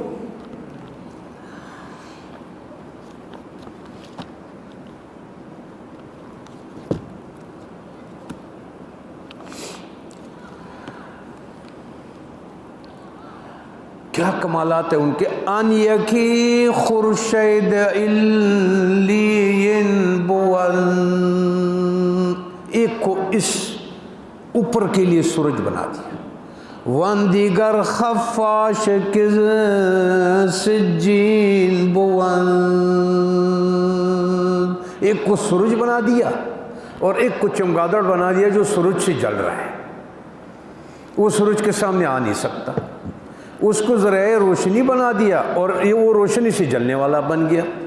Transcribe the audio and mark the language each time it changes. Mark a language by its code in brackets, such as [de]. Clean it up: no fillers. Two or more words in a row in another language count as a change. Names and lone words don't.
[ur] کیا کمالات ہیں ان کے. [fa] ان یکی خورشید علیین بول، [ur] ایک کو اس اوپر کے لیے سورج بنا دیا. [fa] وان دیگر خفاش کز سجین بول، [ur] ایک کو سورج بنا دیا اور ایک کو چمگادڑ بنا دیا جو سورج سے جل رہا ہے. وہ سورج کے سامنے آ نہیں سکتا. اس کو ذرائع روشنی بنا دیا اور یہ وہ روشنی سے جلنے والا بن گیا.